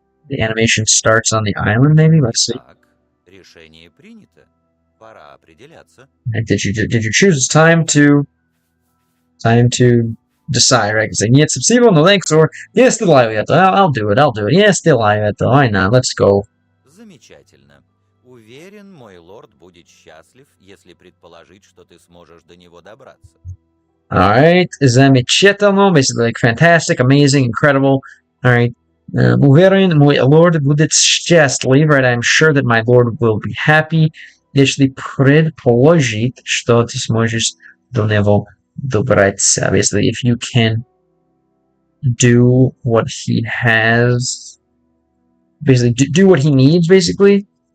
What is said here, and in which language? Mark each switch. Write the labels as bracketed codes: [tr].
[en] The animation starts on the island, maybe. Let's see. [ru] Решение принято. Пора определяться. [en] And did you choose? It's time to decide, right? Because [ru] нет, спасибо, [en] no thanks, or yeah, [ru] сделаю это. [en] I'll do it. Yeah, [ru] сделаю это. [en] Why not? Let's go. [ru] Замечательно. Уверен, мой лорд будет счастлив, если предположить, что ты сможешь до него добраться. [en] Alright, [ru] замечательно, [en] basically like fantastic, amazing, incredible. Alright, [ru] уверен, мой лорд будет счастлив, [en] right? I'm sure that my lord will be happy, [ru] если предположить, что ты сможешь до него добраться. [en] Basically, if you can do what he has, basically do what he needs, basically.